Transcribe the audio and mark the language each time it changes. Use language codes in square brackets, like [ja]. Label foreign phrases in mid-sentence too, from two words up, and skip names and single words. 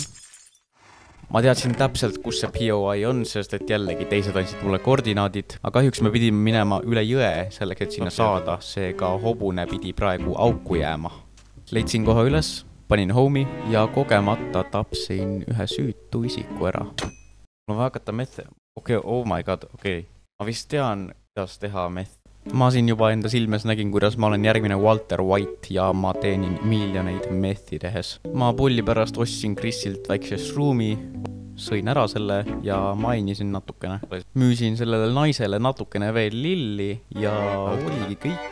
[et] Ma teadsin täpselt, kus see POI on, sest et jällegi teised andsid mulle koordinaadid, aga kahjuks me pidime minema üle jõe selleks, et sinna saada, seega hobune pidi praegu auku jääma. Leidsin kohe üles, panin homi ja kogemata tapsin ühe süütu isiku ära. Mul on vaja hakata meth. [en] Oh my god, [et] Ma vist tean, kuidas teha meth. Ma siin juba enda silmes nägin, kuidas ma olen järgmine Walter White ja ma teenin miljoneid methi tehes. Ma pulli pärast ostsin Chrisilt väikse shroom'i, sõin ära selle ja mainisin natukene. Müüsin sellele naisele natukene veel lilli ja oligi kõik.